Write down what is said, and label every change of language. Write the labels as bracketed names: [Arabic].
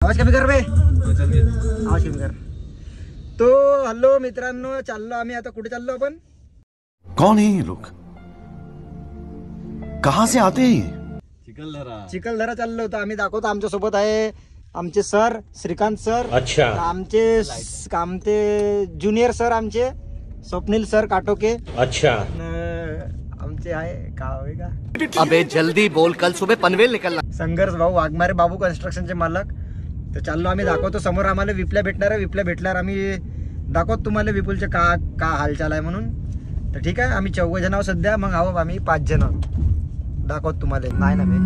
[Marathi] आवाज कमी कर बे, आवाज कमी कर. तो हॅलो मित्रांनो, चाललो आम्ही आता. कुठे चाललो आपण? [Hindi] कौन है ये लोग, कहाँ से आते हैं? [Marathi] चिखलदरा चाललो होतो आम्ही. दाखवतो. आमच्या सोबत आहे आमचे सर श्रीकांत सर. [Hindi] अच्छा. [Marathi] आमचे ज्युनियर सर आमचे स्वप्नील सर काटोके. [Hindi] अच्छा. [Marathi] आमचे आहे का [Hindi] अबे जल्दी बोल, कल सुबह पनवेल निकलना. [Marathi] संघर्ष भाऊ वाघमारे, बाबू कन्स्ट्रक्शनचे मालक. तर चाललो आम्ही. दाखवतो समोर आम्हाला विप्ल्या भेटणार आहे. विप्ल्या भेटल्यावर आम्ही दाखवतो तुम्हाला विपुलचे का हालचाल आहे म्हणून. तर ठीक आहे, आम्ही 4 जण आहोत सध्या. मग आहो आम्ही 5 जण दाखवतो तुम्हाला. नाही ना